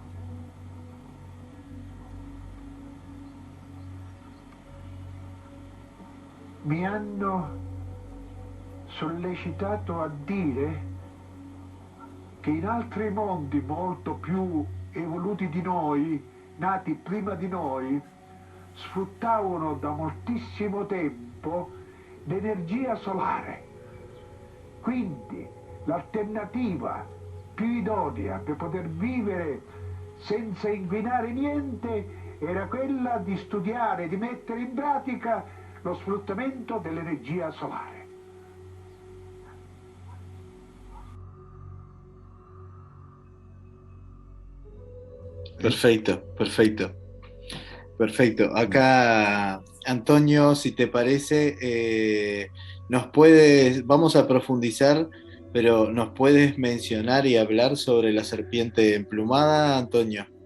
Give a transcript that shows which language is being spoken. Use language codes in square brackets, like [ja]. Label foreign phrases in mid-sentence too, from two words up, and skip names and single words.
[it] Mi hanno sollecitato a dire che in altri mondi molto più evoluti di noi, nati prima di noi, sfruttavano da moltissimo tempo l'energia solare. Quindi l'alternativa più idonea per poter vivere senza inquinare niente era quella di studiare, di mettere in pratica lo sfruttamento dell'energia solare. [es] Perfecto, perfecto. Perfecto. Acá, Antonio, si te parece, vamos a profundizar, pero ¿nos puedes mencionar y hablar sobre la serpiente emplumada, Antonio?